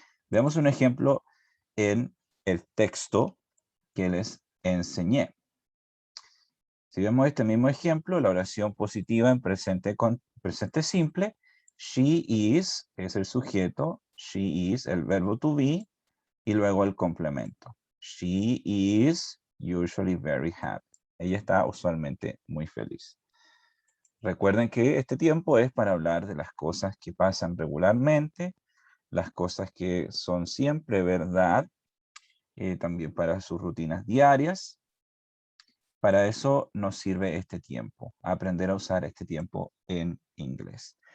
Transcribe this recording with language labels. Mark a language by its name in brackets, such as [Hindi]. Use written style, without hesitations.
[Spanish] Veamos un ejemplo en el texto que les enseñé. Si vemos este mismo ejemplo, la oración positiva en presente simple, [English] she is [Spanish] es el sujeto, she is el verbo to be y luego el complemento. [English] She is usually very happy. [Spanish] Ella está usualmente muy feliz. Recuerden que este tiempo es para hablar de las cosas que pasan regularmente, las cosas que son siempre verdad, también para sus rutinas diarias. Para eso nos sirve este tiempo, aprender a usar este tiempo en inglés.